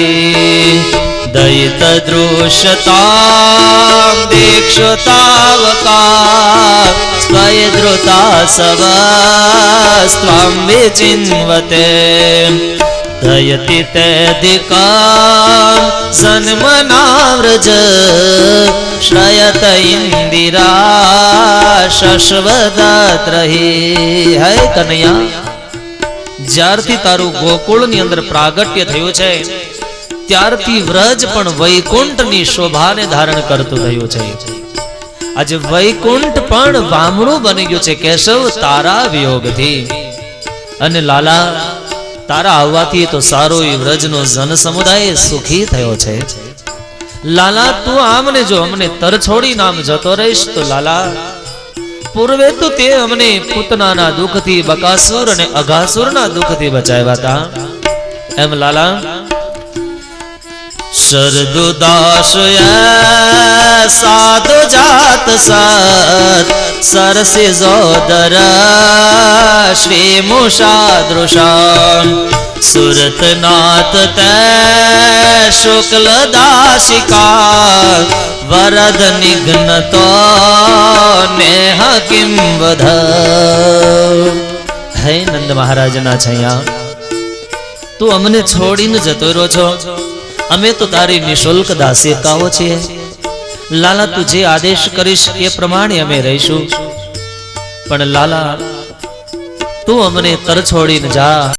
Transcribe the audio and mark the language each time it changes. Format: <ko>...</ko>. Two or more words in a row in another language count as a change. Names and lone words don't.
<sa>दयित दृश्यतां दीक्षतावका स्वयद्रुता सवस्त्वं विचिन्वते दयति तेधिकां जन्मना व्रज श्रयत इंदिरा शश्वदत्र हि।</sa> <gu>હે કનૈયા, જ્યારથી તારું ગોકુળની અંદર પ્રાગટ્ય થયું છે ત્યારથી વ્રજ પણ વૈકુંઠની શોભાને ધારણ કરતું થયું છે। આજે વૈકુંઠ પણ વામણું બની ગયું છે કેશવ તારા વિયોગથી। અને લાલા તારા આવવાથી તો સારો એ વ્રજનો જન સમુદાય સુખી થયો છે। લાલા તું આમને જો અમને તર છોડી નામ જતો રહીશ તો લાલા પૂર્વે તો તે અમને પૂતનાના દુઃખથી બકાસુર અને અઘાસુરના દુઃખથી બચાવ્યા હતા। એમ લાલા</gu> <sa>शरदुदास साधु जात सत सरसी जोदर श्री मुषादृशा सुरतनाथ ते शुक्ल दाशिका वरद निघ्न तो नेह किम वध।</sa> <gu>હે નંદ મહારાજ ના છયા તું અમને છોડીને જતો રો છો, અમે તો તારી નિશુલ્ક દાસિકાઓ છે। લાલા તું જે આદેશ કરીશ એ પ્રમાણે અમે રહીશું, પણ લાલા તું અમને તર છોડીને જા।</gu>